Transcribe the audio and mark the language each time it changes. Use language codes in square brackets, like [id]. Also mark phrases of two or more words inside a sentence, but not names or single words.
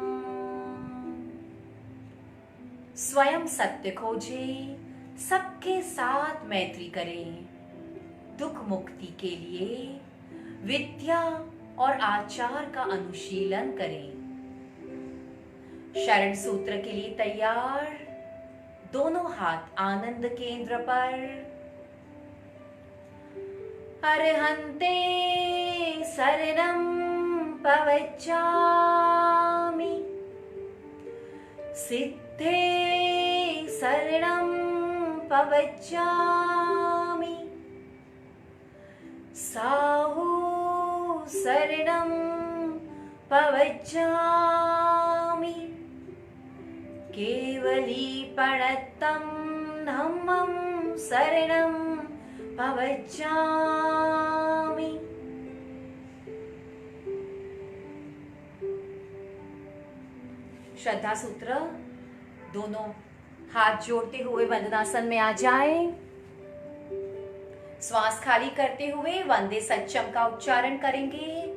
[hi] स्वयं सत्य खोजे, सबके साथ मैत्री करें। दुख मुक्ति के लिए विद्या और आचार का अनुशीलन करें। शरण सूत्र के लिए तैयार। दोनों हाथ आनंद केंद्र पर। [pra] अरहंते शरणं पवच्चामि, सिद्धे शरणं पवच्चामि, साहु शरणं पवच्चामि, केवलीपणत्तं धम्मं शरणं पवच्चामि। [hi] श्रद्धा सूत्र। दोनों हाथ जोड़ते हुए वंदनासन में आ जाएं। श्वास खाली करते हुए [pra] वंदे सच्चम [hi] का उच्चारण करेंगे।